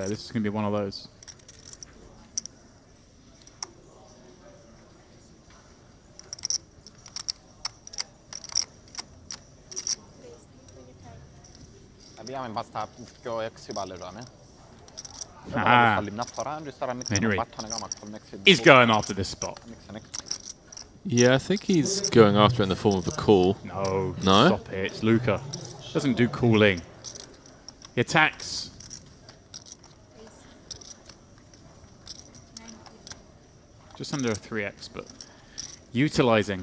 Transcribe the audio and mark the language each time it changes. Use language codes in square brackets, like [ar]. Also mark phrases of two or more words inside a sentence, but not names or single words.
[en] This is going to be one of those. Abbiamo basta πιο 6 μπάλεςάμε. Henry. He's going after this spot. Yeah, I think he's going after it in the form of a call. No. No? Stop it. It's Luca. Doesn't do calling. He attacks. Just under a 3x, but utilizing.